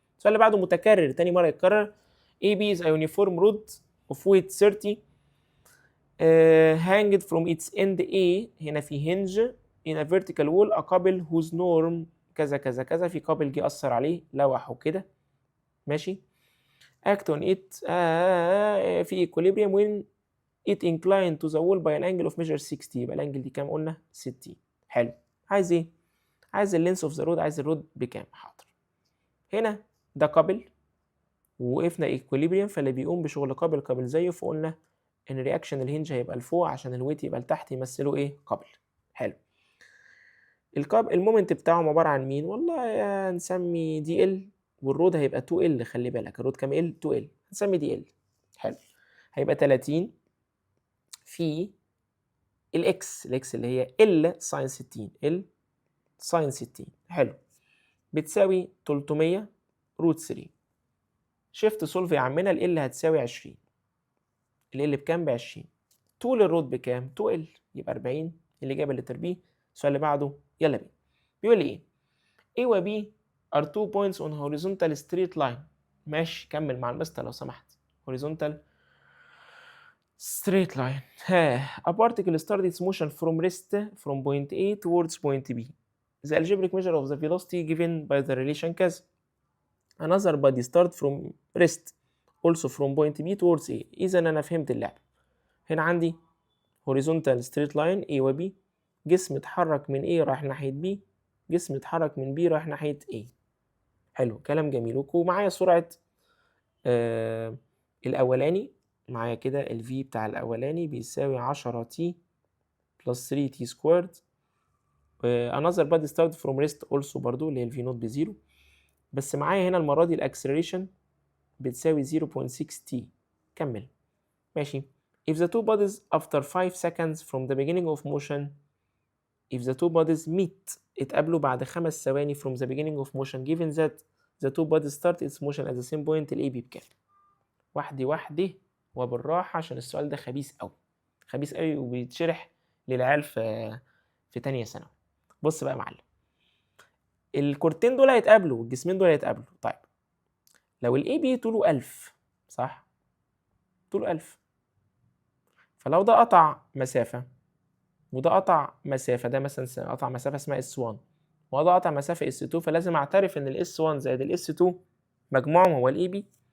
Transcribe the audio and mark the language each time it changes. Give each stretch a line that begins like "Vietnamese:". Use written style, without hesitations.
Arabic: السؤال اللي بعده متكرر تاني مرة يتكرر.
English: AB is a uniform rod of weight 30 hanged from its end A.
Arabic: هنا في
English: hinge in a vertical wall a couple whose norm
Arabic: كذا كذا كذا. في couple جه أثر عليه لوحه كده. ماشي.
English: act on it في equilibrium when it inclined to the wall by an angle of measure 60.
Arabic: يبقى الانجل دي كام قلنا؟ 60. حلو. عايز ايه؟ عايز اللينس اوف ذا رود. عايز الرود بكام؟ حاضر. هنا ده كابل ووقفنا ايكوليبريم، فاللي بيقوم بشغل كابل زيه، فقلنا ان رياكشن الهنج هيبقى لفوق عشان الويت يبقى لتحت، يمثلوا ايه؟ كابل. حلو. المومنت بتاعهم عباره عن مين؟ والله نسمي دي ال والرود هيبقى 2L. خلي بالك الرود كام L؟ 2L. هنسمي دي L. حلو. هيبقى 30 في الإكس اللي هي L ساين 60. L ساين 60. حلو. بتساوي 300 روت 3. شيفت سولف يا عمنا. ال هتساوي 20. ال بكام؟ ب 20. طول الرود بكام؟ 2L. يبقى 40. الإجابة اللي تربيه. السؤال اللي بعده يلا بينا. بيقول لي إيه؟
English: A و B are 2 points on horizontal straight line.
Arabic: ماشي كمل مع المستر لو سمحت.
English: horizontal straight line. A particle started its motion from rest from point A towards point B. The algebraic measure of the velocity given by the relation كذا. Another body start from rest also from point B towards A.
Arabic: إذا أنا فهمت اللعبة. هنا عندي
English: horizontal straight line A و B.
Arabic: جسم اتحرك من A رايح ناحية B. جسم اتحرك من B رايح ناحية A. حلو كلام جميل. ومعايا سرعة الأولاني. معايا كده ال V بتاع الأولاني بيساوي
English: 10 t plus 3 t squared. another body start from rest also
Arabic: برضو اللي هي ال V نوت بزيرو. بس معايا هنا المرة دي الأكسلريشن بتساوي 0.6 t. كمل. ماشي.
English: If the two bodies after 5 seconds from the beginning of motion if the two bodies meet
Arabic: اتقابلوا بعد 5 ثواني
English: from the beginning of motion given that the two bodies start its motion at the same point
Arabic: ال AB بكام؟ واحدة وبالراحة عشان السؤال ده خبيث أوي. خبيث أوي وبيتشرح للعيال في تانية ثانوي. بص بقى يا معلم. الكورتين دول هيتقابلوا والجسمين دول هيتقابلوا. طيب لو ال AB طوله 1000 صح؟ طوله 1000. فلو ده قطع مسافة وده قطع مسافة، ده مثلا قطع مسافة اسمها S1 وده قطع مسافة S2، فلازم أعترف إن ال S1 زائد ال S2 مجموعهم هو ال AB.